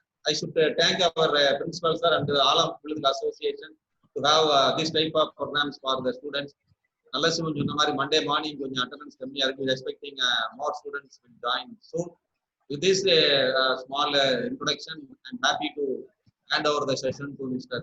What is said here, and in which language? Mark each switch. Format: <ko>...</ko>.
<en>I should thank our principal sir and all of political association to have this type of programs for the students.</en> <ta>நல்ல சிவன் சொன்ன மாதிரி Monday morning கொஞ்சம் attendance கம்மியா இருக்கு.</ta> <en>Expecting more students will join soon. With this small introduction, I'm happy to hand over the session to Mr.</en>